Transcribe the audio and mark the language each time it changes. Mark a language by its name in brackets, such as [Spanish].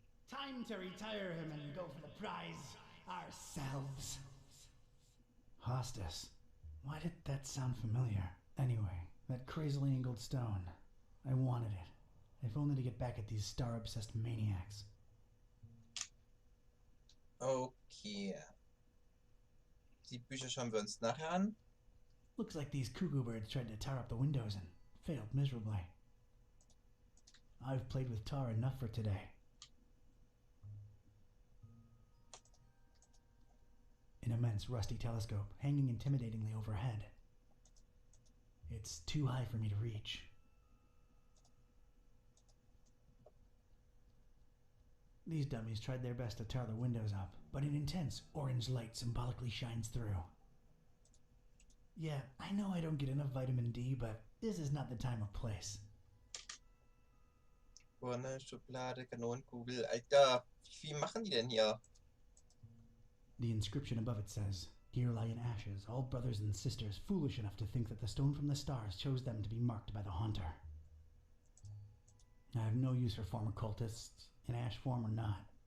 [English] Time to retire him and go for the prize ourselves. Hostess. Why did that sound familiar? Anyway, that crazily angled stone. I wanted it. If only to get back at these star-obsessed maniacs. Okay. [German] Die Bücher schauen wir uns nachher an. [English] Looks like these cuckoo birds tried to tar up the windows and failed miserably. I've played with tar enough for today. An immense rusty telescope hanging intimidatingly overhead. It's too high for me to reach. These dummies tried their best to tar the windows up, but an intense orange light symbolically shines through. Yeah, I know I don't get enough vitamin D, but this is not the time or place. [German] Urne, Schublade, Kanonenkugel. Alter, wie viel machen die denn hier? [English] The inscription above it says, "Here lie in ashes all brothers and sisters foolish enough to think that the stone from the stars chose them to be marked by the haunter." I have no use for former cultists, in ash form or not.